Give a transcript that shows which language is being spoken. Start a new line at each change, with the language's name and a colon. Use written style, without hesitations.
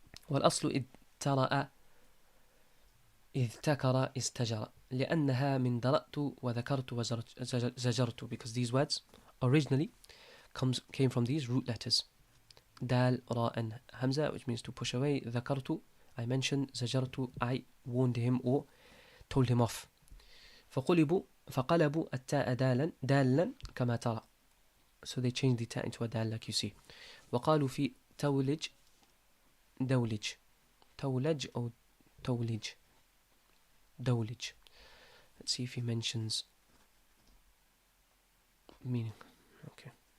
Arabic: والأصل اضطرأ اذتكر استجر لأنها من درأت وذكرت وزجرت,
English: because these words originally came from these root letters dal, ra and hamza, which means to push away. ذكرت, I mentioned. زجرت, I warned him or told him off.
Arabic: فقلبوا التاء دالا كما ترى,
English: so they changed the ta into a dal like you see.
Arabic: وقالوا في تولج دولج, تولج or تولج, دولج.
English: Let's see if he mentions meaning. Okay.